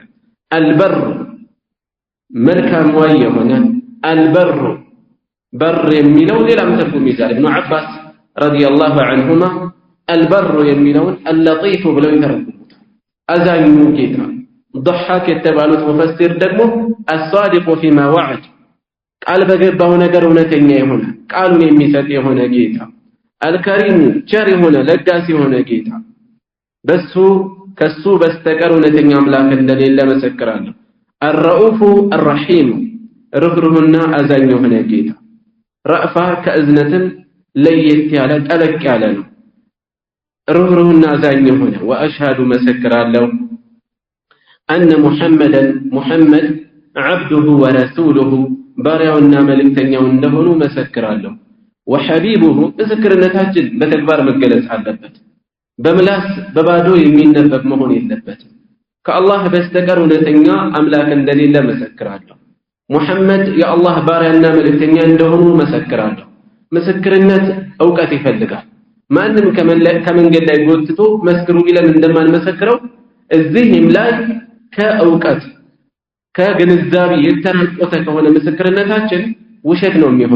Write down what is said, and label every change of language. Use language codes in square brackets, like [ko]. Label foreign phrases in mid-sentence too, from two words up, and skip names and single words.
[am] አልበር መልካም ወይ የሆነ አልበር በር የሚለው ሌላም ትርጉም ይዛል ኢብኑ አባስ [ar] رضي الله عنهما [am] አልበር የሚለውን አልለጢፍ ብለው ይተረጉሙታል አዛኙ ጌታ ضحك የተባሉት ሙፈሲር ደግሞ [ar] الصادق فيما وعد [am] ቃል በገባው ነገር እውነተኛ የሆነ ቃሉን የሚሰጥ የሆነ ጌታ አልከሪም ቸር የሆነ ለጋስ የሆነ ጌታ ከሱ በስተቀር እውነተኛ አምላክ እንደሌለ መሰክራለሁ [ar] الرؤوف الرحيم [am] ርህሩህና አዛኝ የሆነ ጌታ ረእፋ ከእዝነትም ለየት ያለ ጠለቅ ያለ ነው ርህሩህና አዛኝ የሆነ ወአሽሃዱ መሰክራለሁ [ar] أن محمد عبده ورسوله [am] ባሪያውና መልእክተኛው እንደሆኑ መሰክራለሁ وحبيبه ምስክርነታችን በተግባር መገለጽ አለበት በምላስ በባዶ የሚነበብ መሆን የለበትም ከአላህ በስተቀር እውነተኛ አምላክ እንደሌለ መሰክራለሁ ሙሐመድ የአላህ ባሪያና መልእክተኛ እንደሆኑ መሰክራለሁ ምስክርነት ዕውቀት ይፈልጋል ማንንም ከመንገድ ላይ ጎትቶ መስክሩ ቢለን እንደማንመሰክረው እዚህም ላይ ከዕውቀት ከግንዛቤ የተራቆተ ከሆነ ምስክርነታችን ውሸት ነው